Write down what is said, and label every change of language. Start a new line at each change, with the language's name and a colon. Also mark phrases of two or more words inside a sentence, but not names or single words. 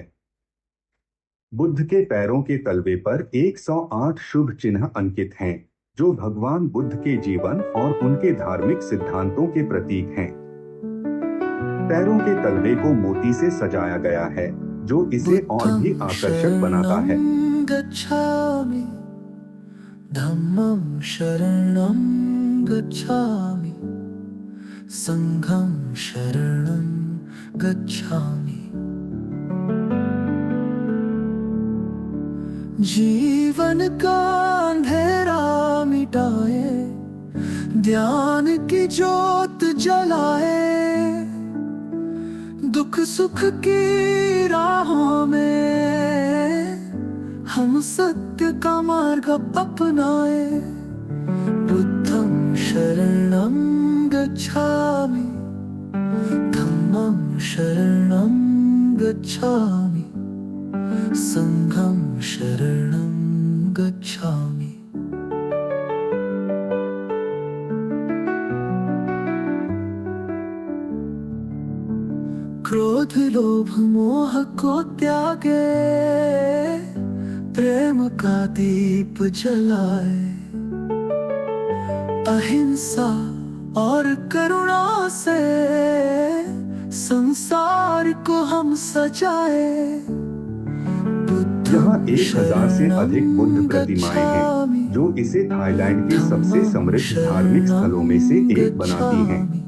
Hindi: बुद्ध के पैरों के तलवे पर 108 शुभ चिन्ह अंकित हैं, जो भगवान बुद्ध के जीवन और उनके धार्मिक सिद्धांतों के प्रतीक हैं। पैरों के तलवे को मोती से सजाया गया है, जो इसे और भी आकर्षक बनाता है।
Pali: गच्छामि धम्मं शरणं गच्छामि संघं शरणं गच्छामि।
Hindi: जीवन का अंधेरा मिटाए, ध्यान की ज्योत जलाए, दुख सुख की राहों में हम सत्य का मार्ग अपनाए।
Pali: बुद्धं शरणं गच्छामि धम्मं शरणं गच्छामि संघं शरणं गच्छामि।
Hindi: क्रोध लोभ मोह को त्यागे, प्रेम का दीप जलाए, अहिंसा और करुणा से संसार को हम सजाए। यहाँ 1000 से अधिक बुद्ध प्रतिमाएं हैं, जो इसे थाईलैंड के सबसे समृद्ध धार्मिक स्थलों में से एक बनाती हैं।